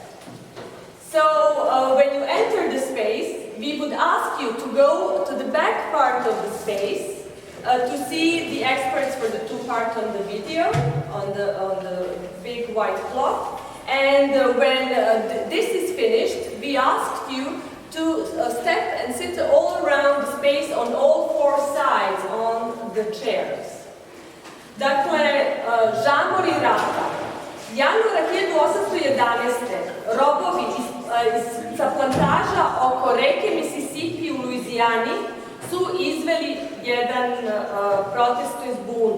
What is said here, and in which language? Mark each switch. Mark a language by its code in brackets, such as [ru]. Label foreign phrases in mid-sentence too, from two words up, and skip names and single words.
[en] So when you enter the space, we would ask you to go to the back part of the space to see the experts for the 2 parts on the video, on the big white cloth. And when this is finished, we asked you to step and sit all around the space on all 4 sides on the chairs. [sr] Dakle, žamori rata. Januara 1811. robovi sa plantaža oko reke Mississippi u Luizijani su izveli jedan protest iz bunu.